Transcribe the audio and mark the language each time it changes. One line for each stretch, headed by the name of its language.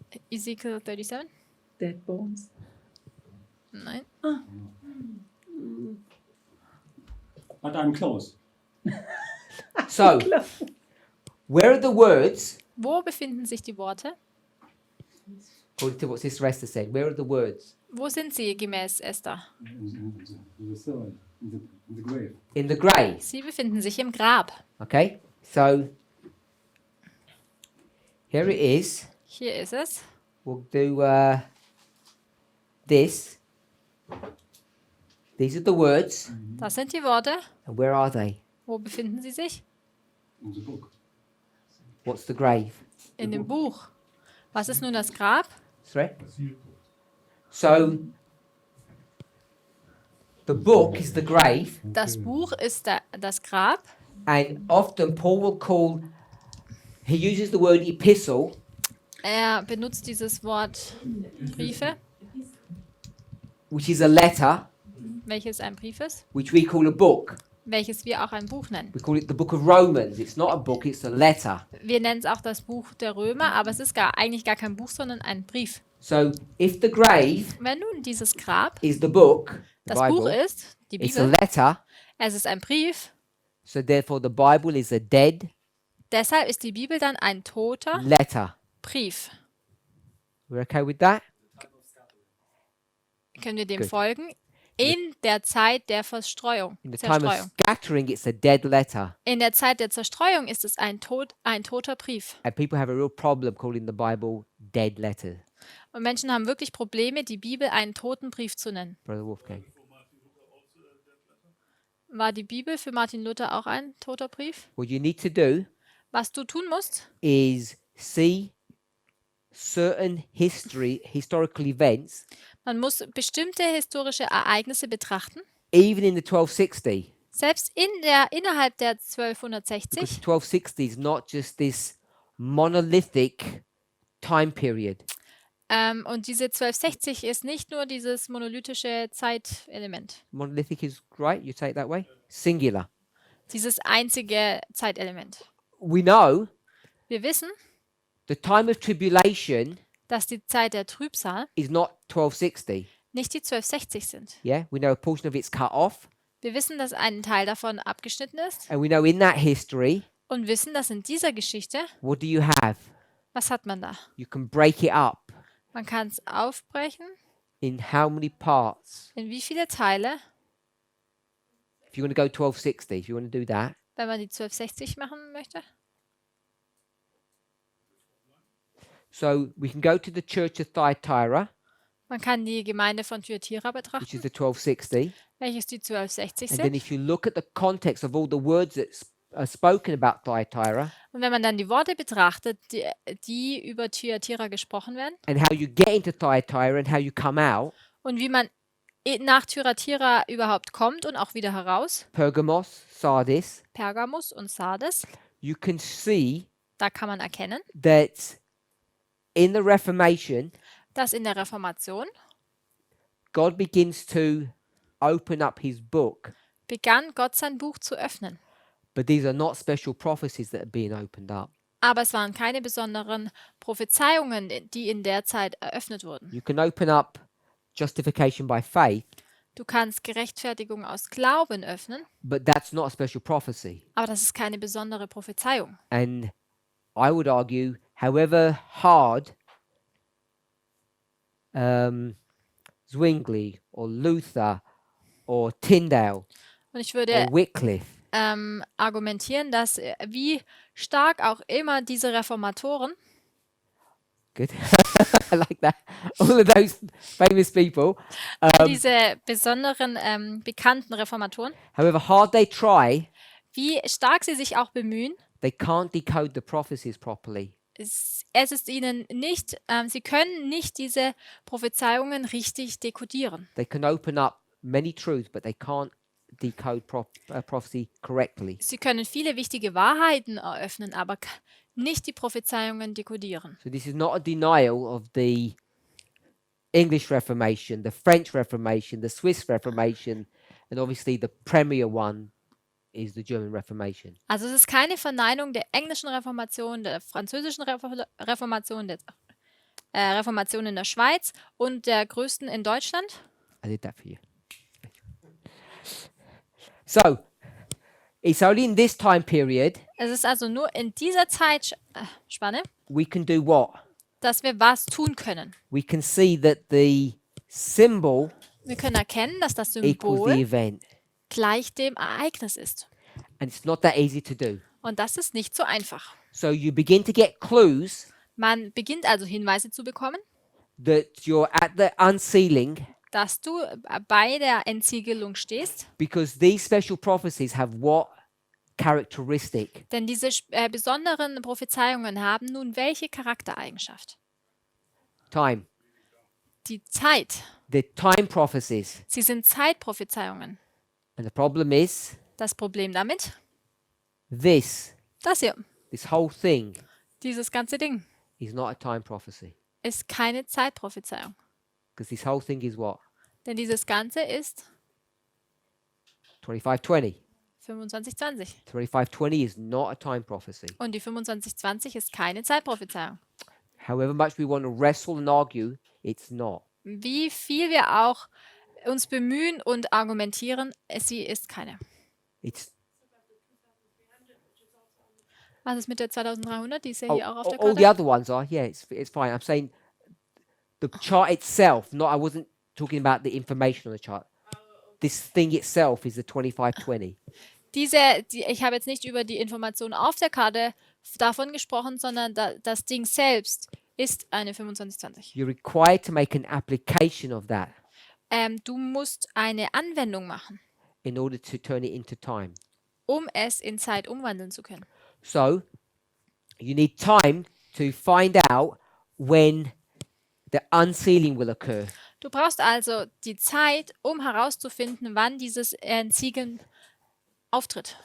English: Ezekiel 37? Dead bones.
German: Nein.
English: But I'm close. So, where are the words,
German: Wo befinden sich die Worte?
English: according to what Sister Esther said, where are the words?
German: Wo sind sie gemäß Esther?
English: In the soul, in the grave. In the grave.
German: Sie befinden sich im Grab.
English: Okay? So, here it is.
German: Hier ist es.
English: We'll do this. These are the words.
German: Das sind die Worte.
English: And where are they?
German: Wo befinden sie sich?
English: In the book. What's the grave?
German: In dem Buch. Was ist nun das Grab?
English: Sorry? So, the book is the grave,
German: Das Buch ist das Grab.
English: and often Paul will call, he uses the word epistle,
German: Er benutzt dieses Wort Briefe,
English: which is a letter,
German: welches ein Brief ist.
English: which we call a book.
German: welches wir auch ein Buch nennen.
English: We call it the book of Romans. It's not a book, it's a letter.
German: Wir nennen es auch das Buch der Römer, aber es ist eigentlich gar kein Buch, sondern ein Brief.
English: So if the grave
German: Wenn nun dieses Grab
English: is the book, the
German: das Buch
English: Bible,
German: ist, die
English: it's a
German: Bibel,
English: letter,
German: es ist ein Brief,
English: so therefore the Bible is a dead
German: deshalb ist die Bibel dann ein toter
English: letter.
German: Brief.
English: We're okay with that?
German: Können wir dem
English: Good.
German: folgen? In der Zeit der Verstreuung.
English: In the time of
German: Zerstreuung.
English: scattering, it's a dead letter.
German: In der Zeit der Zerstreuung ist es ein toter Brief.
English: And people have a real problem calling the Bible dead letter.
German: Und Menschen haben wirklich Probleme, die Bibel einen toten Brief zu nennen.
English: Brother Wolfgang.
German: War die Bibel für Martin Luther auch ein toter Brief?
English: What you need to do
German: Was du tun musst,
English: is see certain historical events,
German: man muss bestimmte historische Ereignisse betrachten.
English: even in the 1260.
German: Selbst innerhalb der
English: Because
German: 1260,
English: the 1260 is not just this monolithic time period.
German: und diese 1260 ist nicht nur dieses monolithische Zeitelement,
English: Monolithic is right, you take it that way? Singular.
German: dieses einzige Zeitelement.
English: We know
German: Wir wissen,
English: the time of tribulation
German: dass die Zeit der Trübsal
English: is not 1260.
German: nicht die 1260 sind.
English: Yeah, we know a portion of it's cut off,
German: Wir wissen, dass ein Teil davon abgeschnitten ist
English: and we know in that history,
German: und wissen, dass in dieser Geschichte,
English: what do you have?
German: was hat man da?
English: You can break it up
German: Man kann es aufbrechen.
English: in how many parts?
German: In wie viele Teile,
English: If you want to go 1260, if you want to do that,
German: wenn man die 1260 machen möchte?
English: so we can go to the church of Thyatira,
German: Man kann die Gemeinde von Thyatira
English: which
German: betrachten,
English: is the 1260,
German: welches die 1260
English: and then
German: sind.
English: if you look at the context of all the words that are spoken about Thyatira
German: Und wenn man dann die Worte betrachtet, die über Thyatira gesprochen werden
English: and how you get into Thyatira and how you come out,
German: und wie man nach Thyatira überhaupt kommt und auch wieder heraus,
English: Pergamos, Sardis,
German: Pergamus und Sardes,
English: you can see
German: da kann man erkennen,
English: that in the Reformation,
German: dass in der Reformation
English: God begins to open up his book,
German: begann Gott sein Buch zu öffnen.
English: but these are not special prophecies that are being opened up.
German: Aber es waren keine besonderen Prophezeiungen, die in der Zeit eröffnet wurden.
English: You can open up justification by faith,
German: Du kannst Gerechtfertigung aus Glauben öffnen,
English: but that's not a special prophecy.
German: aber das ist keine besondere Prophezeiung.
English: And I would argue, however hard Zwingli or Luther or Tyndale
German: Und ich
English: or
German: würde
English: Wycliffe,
German: argumentieren, dass wie stark auch immer diese Reformatoren,
English: good, I like that, all of those famous people,
German: diese besonderen bekannten Reformatoren,
English: however hard they try,
German: wie stark sie sich auch bemühen,
English: they can't decode the prophecies properly.
German: es ist ihnen nicht, sie können nicht diese Prophezeiungen richtig dekodieren.
English: They can open up many truths, but they can't decode prophecy correctly.
German: Sie können viele wichtige Wahrheiten eröffnen, aber nicht die Prophezeiungen dekodieren.
English: So this is not a denial of the English Reformation, the French Reformation, the Swiss Reformation, and obviously the premier one is the German Reformation.
German: Also es ist keine Verneinung der englischen Reformation, der französischen Reformation, der Reformation in der Schweiz und der größten in Deutschland.
English: I did that for you. So, it's only in this time period
German: Es ist also nur in dieser Zeitspanne,
English: we can do what?
German: dass wir was tun können.
English: We can see that the symbol
German: Wir können erkennen, dass das
English: equals the
German: Symbol
English: event.
German: gleich dem Ereignis ist.
English: And it's not that easy to do.
German: Und das ist nicht so einfach.
English: So you begin to get clues
German: Man beginnt also Hinweise zu bekommen,
English: that you're at the unsealing
German: dass du bei der Entsiegelung stehst,
English: because these special prophecies have what characteristic?
German: denn diese besonderen Prophezeiungen haben nun welche Charaktereigenschaft?
English: Time.
German: Die Zeit.
English: The time prophecies.
German: Sie sind Zeitprophezeiungen.
English: And the problem is
German: Das Problem damit,
English: this
German: das
English: whole thing
German: dieses ganze Ding,
English: is not a time prophecy.
German: ist keine Zeitprophezeiung.
English: Because this whole thing is what?
German: Denn dieses Ganze ist
English: 2520.
German: 2520.
English: 2520 is not a time prophecy.
German: Und die 2520 ist keine Zeitprophezeiung.
English: However much we want to wrestle and argue, it's not.
German: Wie viel wir auch uns bemühen und argumentieren, sie ist keine.
English: It's
German: Was ist mit der 2300? Die ist ja hier auch auf der
English: all the
German: Karte.
English: other ones are. Yeah, it's fine. I'm saying the chart itself. Not I wasn't talking about the information on the chart. This thing itself is the 2520.
German: Ich habe jetzt nicht über die Informationen auf der Karte davon gesprochen, sondern das Ding selbst ist eine 2520.
English: You're required to make an application of that
German: Du musst eine Anwendung machen,
English: in order to turn it into time.
German: um es in Zeit umwandeln zu können.
English: So you need time to find out when the unsealing will occur.
German: Du brauchst also die Zeit, um herauszufinden, wann dieses Entsiegeln auftritt.